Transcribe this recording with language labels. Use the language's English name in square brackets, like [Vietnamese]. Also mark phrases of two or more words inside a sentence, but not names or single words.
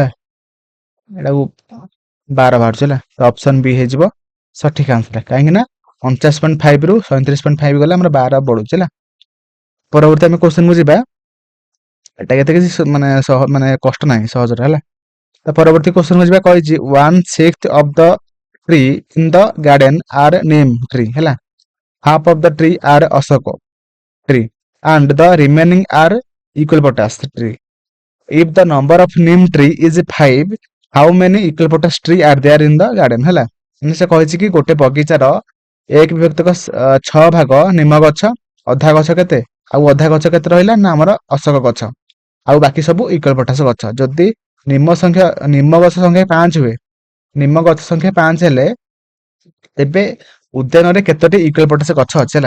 [Odia] ଏଟାକୁ 12 ବାହାରୁଛି ହେଲା। [English] option B [Odia] ହେଇଯିବ ସଠିକ ଆନ୍ସର, କାହିଁକି ନା 49.5 ରୁ 37.5 ଗଲେ ଆମର 12 ବଢୁଛି ହେଲା। ପରବର୍ତ୍ତୀ ଆମେ କ୍ୱେଶ୍ଚନ କୁ ଯିବା। ଏଟା କେତେ କିଛି ମାନେ କଷ୍ଟ ନାହିଁ, ସହଜରେ ହେଲା। ତ ପରବର୍ତ୍ତୀ କ୍ୱେଶ୍ଚନ କୁ ଯିବା। କହିଛି [English] 1/6 of the tree in the garden are neem tree ହେଲା, half of the tree are ashok tree and the remaining are eucalyptus tree. If the number of neem tree is 5, how many eucalyptus tree are there in the garden ହେଲା। [Odia] ସେ କହିଛି କି ଗୋଟେ ବଗିଚାର 1/6 ଭାଗ ନିମ ଗଛ, ଅଧା ଗଛ କେତେ ଆଉ ଅଧା ଗଛ କେତେ ରହିଲା ନା ଆମର ଅଶୋକ ଗଛ, ଆଉ ବାକି ସବୁ ୟୁକାଲିପଟାସ ଗଛ। ଯଦି ନିମ ଗଛ ସଂଖ୍ୟା 5 ହୁଏ, ନିମ ଗଛ ସଂଖ୍ୟା 5 ହେଲେ ତେବେ ଉଦ୍ୟାନରେ କେତୋଟି ୟୁକାଲିପଟାସ ଗଛ ଅଛି ହେଲା।